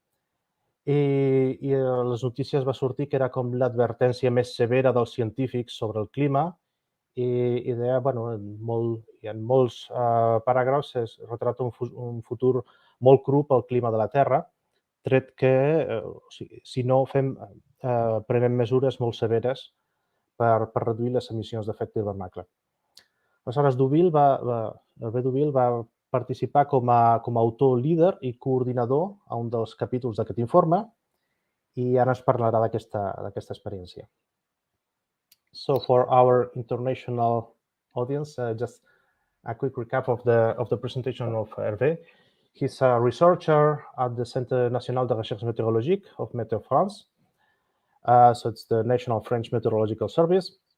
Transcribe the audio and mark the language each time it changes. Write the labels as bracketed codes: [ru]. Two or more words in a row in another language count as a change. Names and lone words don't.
[ca] i a les notícies va sortir que era com l'advertència més severa dels científics sobre el clima i deia, en molts paràgrafs es retrata un futur molt cru pel clima de la Terra, tret que si no prenem mesures molt severes per reduir les emissions d'efecte hivernacle. Aleshores, Hervé Douville va participar com a autor líder i coordinador a un dels capítols d'aquest informe i ara ens parlarà d'aquesta experiència. [en] So for our international audience, just a quick recap of the presentation of Hervé. He's a researcher at the Centre National de Recherches Météorologiques of Météo-France. So it's the National French Meteorological Service.